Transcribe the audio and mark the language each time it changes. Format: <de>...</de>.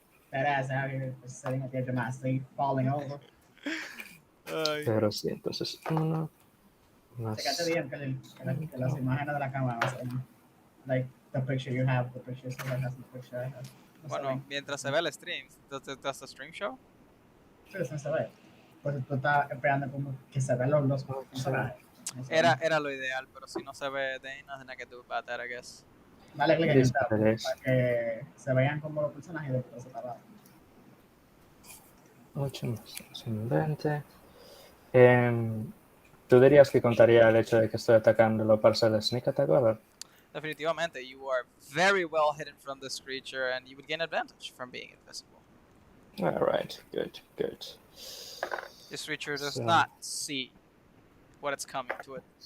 <en>That ass out here just sitting at the edge of my seat, falling over. Ay.</en> <es>Pero sí, entonces 1 más... Checate bien que las imágenes de la cámara no se ven.</es> <en>Like the picture you have, the picture somebody has the picture I have.</en> <es>No se Bueno, ven. mientras se ve el stream,</es> <en>does the stream show?</en> <es>Sí, no se ve. Pues tú estás esperando como que se vean los Oh, personajes. No se ven. Era lo ideal, pero si no se ve,</es> <en>there ain't nothing I can do about that, I guess.</en> <es>Dale clic en el tab Dispares. para que se vean como los personajes de después separado. 8 más 20. ¿Tú dirías que contaría el hecho de que estoy atacándolo para hacer el sneak attack, ¿verdad? Definitivamente,</es> <en>you are very well hidden from this creature, and you would gain advantage from being invisible. Alright, good, good. This creature does So- not see what it's coming to it.</en>